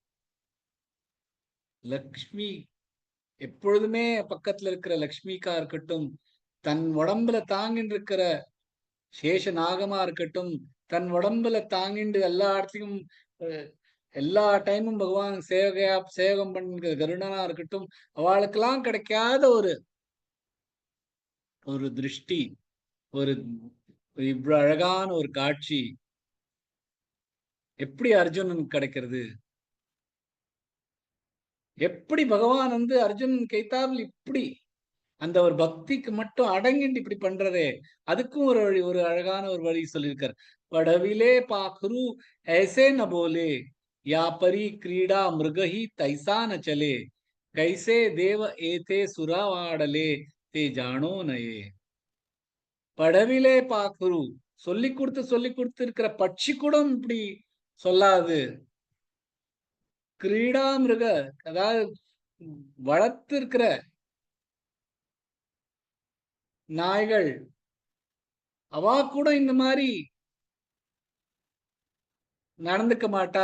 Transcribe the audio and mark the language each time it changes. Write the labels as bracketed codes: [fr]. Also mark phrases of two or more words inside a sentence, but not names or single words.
[ta] லக்ஷ்மி எப்பொழுதுமே பக்கத்துல இருக்கிற லக்ஷ்மிக்கா இருக்கட்டும், தன் உடம்புல தாங்கிட்டு இருக்கிற சேஷ நாகமா இருக்கட்டும், தன் உடம்புல தாங்கிண்டு எல்லா இடத்தையும் எல்லா டைமும் பகவான் சேவகம் பண்ணுற கருடனா இருக்கட்டும், அவளுக்கெல்லாம் கிடைக்காத ஒரு திருஷ்டி, ஒரு இவ்வளவு அழகான ஒரு காட்சி எப்படி அர்ஜுனனுக்கு கிடைக்கிறது? எப்படி பகவான் வந்து அர்ஜுனன் கைத்தாவில் இப்படி அந்த ஒரு பக்திக்கு மட்டும் அடங்கிட்டு இப்படி பண்றதே, அதுக்கும் ஒரு அழகான ஒரு வழி சொல்லியிருக்கார். [mr] पढविले पाखरू ऐसे न बोले या परी क्रीडा मृगही तैसा न चले कैसे देव एते सुरावाडले ते जानो नये. पढविले पाखरू, [ta] சொல்லி கொடுத்து இருக்கிற பட்சி கூட இப்படி சொல்லாது. [mr] क्रीडा मृग, [ta] அதாவது வளர்த்து இருக்கிற நாய்கள் அவா கூட இந்த மாதிரி நடந்துக்க மாட்டா.